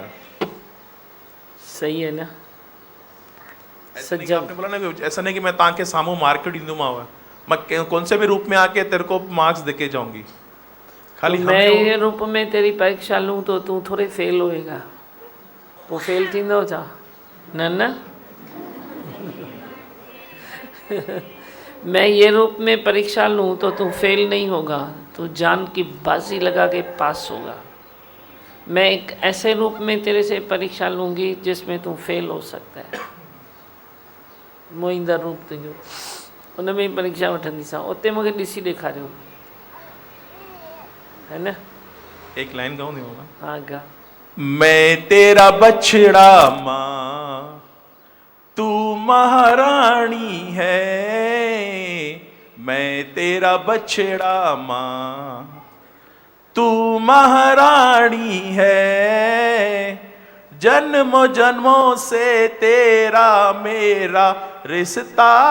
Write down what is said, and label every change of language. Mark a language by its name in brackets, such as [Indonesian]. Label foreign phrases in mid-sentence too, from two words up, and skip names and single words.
[Hindi] सही है ना? आपने बोला ना कि ऐसा नहीं कि मैं ताके [Sindhi] सामू मार्केट ॾींदोमांव, [Hindi] मैं कौन से भी रूप में आके तेरे को मार्क्स देके जाऊंगी। खाली तो मैं ये रूप में तेरी परीक्षा लूँ तो तू थोड़े फेल होएगा, [Sindhi] वो फेल थींदो छा? [Hindi] न मैं ये रूप में परीक्षा लूँ तो तू फेल नहीं होगा, तू जान की बाजी लगा के पास होगा। मैं एक ऐसे रूप में तेरे से परीक्षा लूँगी जिसमें तू फेल हो सकता है। [Sindhi] मोईंदा रूप तुंहिंजो, उन में परीक्षा वठंदीसां, उते मूंखे ॾिसी ॾेखारियो, [Hindi] है ना? एक लाइन गाऊं नहीं होगा? हाँ गा। मैं तेरा बछड़ा माँ, तू महारानी है, मैं तेरा बछड़ा माँ, तू महारानी है, जन्मों जन्मों से तेरा मेरा रिश्ता